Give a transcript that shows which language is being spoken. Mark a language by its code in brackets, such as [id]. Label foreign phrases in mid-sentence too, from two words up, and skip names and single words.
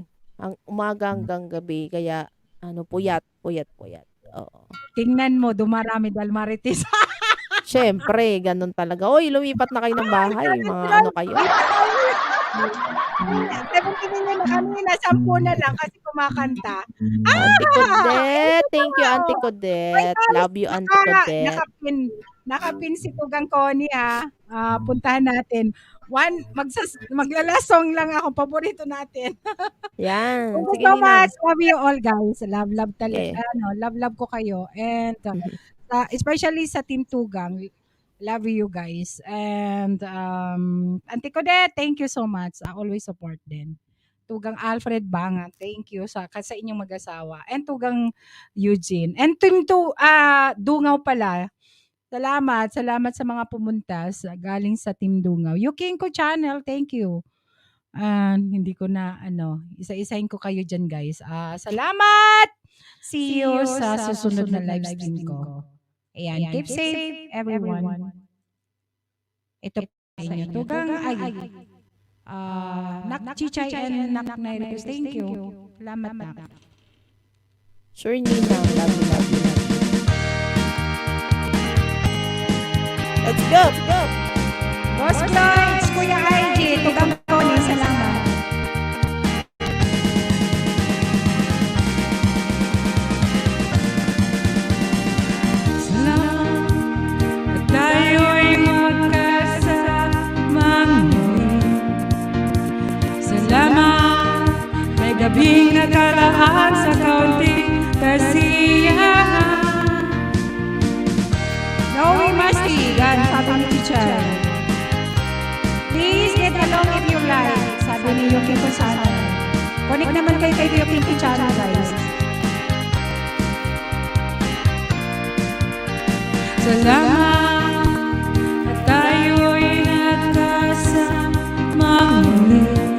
[tl] Ang umaga hanggang gabi kaya puyat. Oo. Tingnan mo, dumarami dahil marites. Siyempre, ganun talaga. Oy, lumipat na kayo ng bahay, mga ano kayo. 17 na kanina, 10 na lang kasi kumakanta. [en] Auntie Codet, thank you Auntie Codet. Love you Auntie Codet. [tl] Nakapin si Tugang Connie ha. Puntahan natin. Maglalasong lang ako. Paborito natin. Yan. [en] Thank you [tl] Sige, so Ninang. [en] much. Love you all guys. Love talaga. Okay. [tl] Love ko kayo. [en] And especially [tl] sa Team Tugang. [en] Love you guys. And Auntie Codet, thank you so much. I always support din. Tugang Alfred Bangat, thank you [tl] sa inyong mag-asawa. [en] And Tugang Eugene. And Team Dungaw pala. [tl] Salamat sa mga pumunta galing sa Team Dungaw. [en] Yukinko Channel, thank you. [tl] Hindi ko na isa-isahin ko kayo dyan guys. Salamat! [en] See you [tl] sa susunod na [en] live stream [tl] ko. Ayan, [en] keep safe everyone. [tl] Ito sa inyo. [en] Tugang Nak Chichay and Nak Nairicus, thank you. [tl] Salamat Nak. [en] Sure, Ninang. Love you. Let's go. [tl] Boss Floyd, Kuya IG, Tugang Connie, salamat. Salamat at tayo'y magkasamang muli. Salamat, may gabing nakaraan sa kaunting kasiyahan. Noe Masti, gan, sabi ni teacher. [en] Please get along if you like, [tl] sabi ni Yukinko Channel. Connect naman kayo kay Yukinko Channel, guys. Salamat at tayo'y nagkasamang muli.